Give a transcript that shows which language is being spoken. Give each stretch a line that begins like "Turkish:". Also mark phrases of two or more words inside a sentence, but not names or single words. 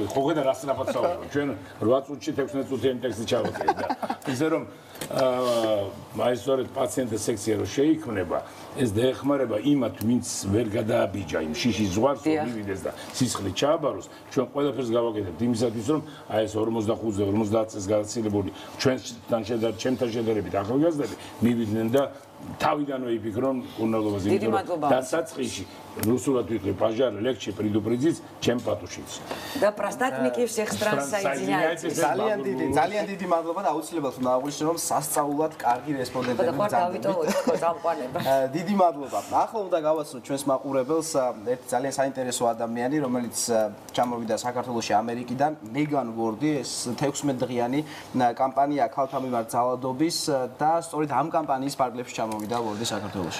Georgian: ხო ხედა რა სწრაფად საუბრობ. ჩვენ 8 წუთში 16 წუთიანი ტექსტი ჩავაკეთე და ისე რომ მაისტორეთ პაციენტთა სექცია რო შეიქმნება, ეს დაეხმარება იმათ, ვინც ვერ გადააბიჯა იმ შიშის ზღვარს, რომ მივიდეს და სისხლი ჩააბაროს. ჩვენ ყველაფერს გავაკეთებთ იმისათვის, რომ აი ეს 45-ზე 50 წელს გადაცილებული ჩვენთან შედარებით ახალგაზრდები მივიდნენ და თავიდანვე იფიქრონ კურნალობაზე. დიდი მადლობა. დასაწყისში რუსულად ვიტყვი
Russian: пожар легче предупредить, чем потушить. და პრასტატნიკი всех стран соединяется.
Georgian: ძალიან დიდი მადლობა და აუცილებლად უნდა აღვნიშნო, რომ სასწაულად კარგი რესპონდენტები გძანდება. დიდი მადლობა. ახლა უნდა გავაცნოთ ჩვენს მაყურებელს ერთი ძალიან საინტერესო ადამიანი, რომელიც ჩამოვიდა საქართველოში ამერიკიდან, მეგან ვორდი, ეს 16 დღიანი კამპანია ქალთა მიმართ ძალადობის და სწორედ ამ კამპანიის ფარგლებში ჩამოვიდა ვორდი საქართველოში.